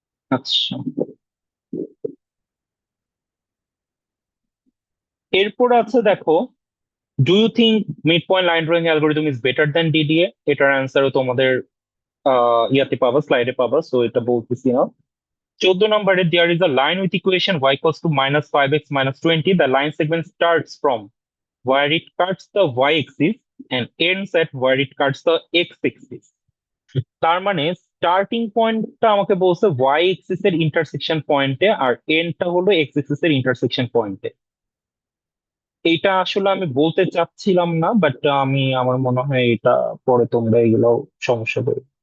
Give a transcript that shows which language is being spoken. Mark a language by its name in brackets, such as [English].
[Bangla] আচ্ছা, এরপর আছে দেখো, [English] Do you think mid point line drawing algorithm is better than DDA? [Bangla] এটার অ্যান্সারও তোমাদের ইয়াতে পাবা, স্লাইডে পাবা, সো এটা বলতেছি না। 14 নম্বরে, [English] there is a line with equation y = -5x - 20. The line segment starts from where it cuts the y-axis and ends at where it cuts the x-axis. [Bangla] তার মানে স্টার্টিং পয়েন্টটা আমাকে বলছে ওয়াই এক্সিস এর ইন্টারসেকশন পয়েন্টে, আর এন্ডটা হলো এক্স এক্সিস এর intersection পয়েন্টে। এইটা আসলে আমি বলতে চাচ্ছিলাম না, বাট আমার মনে হয় এটা পরে তোমরা এগুলো সমস্যা হবে।